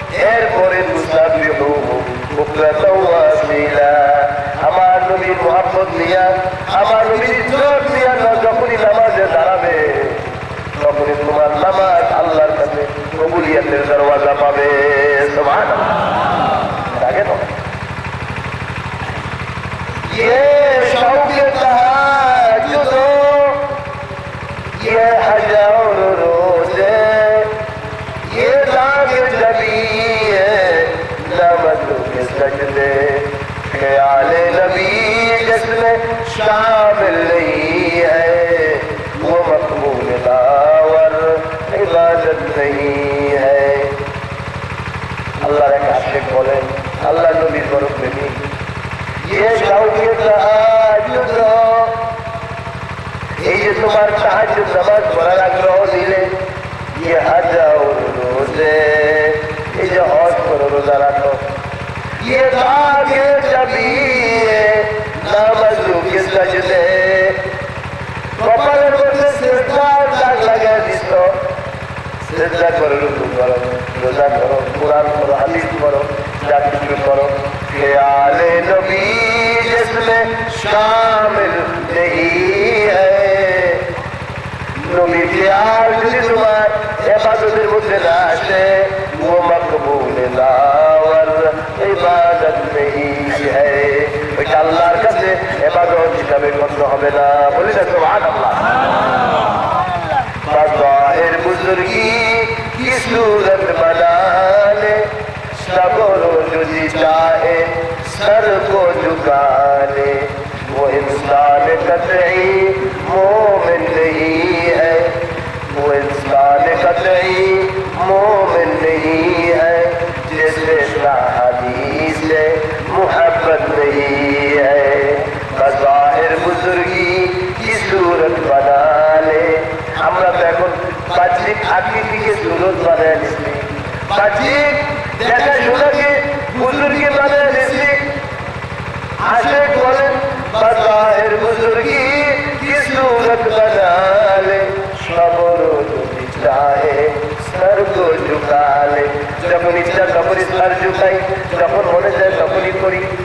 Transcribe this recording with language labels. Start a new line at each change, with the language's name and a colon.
Bangla: এরপরে তুসাব্বিহুহু বুকরাতাও ওয়া আসীলা, আমার নবীর মুহাব্বত নিয়া, আমার নবীর ইজ্জত নিয়া যখনই নামাজে দাঁড়াবে তখনই তোমার নামাজ আল্লাহর কাছে কবুলিয়তের দরওয়াজা পাবে। সুবহানাল্লাহ। আগে তো
Hindi: ये शौक़ तहज्जुद ये हज़ार रोज़े ये दाग जबी है नमज़ के सजदे ख्याल नबी जिसमें शामिल नहीं है वो मक़बूल दावर इबादत नहीं है।
Bangla: আল্লাহর এক আশিক বলেন, আল্লাহ নবীর বড় প্রেমিক,
Hindi: ये शौक़ तहज्जुद,
Bangla: এই যে তোমার তাহাজ্জুদ নামাজ পড়ার আগ্রহ দিলে,
Hindi: ये हज़ार रोज़े,
Bangla: এই যে হজ করো রোজা রাখো,
Hindi: ये दाग जबी है नमज़ के सजदे,
Bangla: কপালের মধ্যে সিজদার দাগ লাগায় দিছ, সিজদা করো, রুকু করো, রোজা করো, কুরআন পড়ো, হাদিস পড়ো, যা কিছু করো,
Hindi: ख्याल नबी जिसमें शामिल नहीं है।
Bangla: নবীর খেয়াল যদি তোমার ইবাদতের মধ্যে না আসে,
Hindi: वो मकबूल दावर इबादत नहीं है,
Bangla: ওইটা আল্লাহর কাছে ইবাদত হিসাবে গণ্য হবে না। বলি না সুবহানাল্লাহ।
Hindi: बज़ाहिर बुजुर्गी की सूरत बना ले, सब्र जो जी चाहे सर को झुका ले, वो इंसान कतई मोमिन नहीं है, वो इंसान कतई मोमिन नहीं है, जिसे हदीस से मुहब्बत नहीं है। बज़ाहिर बुजुर्गी की सूरत बना ले,
Bangla: আমরা তো এখন বাহ্যিক আকৃতিকে সুরত বানায় নিচ্ছি, বাহ্যিক দেখা শোনাকে বুজুর্গি বানায় নিচ্ছি। আশিক বলেন
Hindi: বাজাহের বুজুর্গি কি সুরত বনা লে, সবর যদি চাহে সর কো ঝুকা লে,
Bangla: যখন ইচ্ছা তখনই সর ঝুকাই, যখন মনে যায় তখনই করি।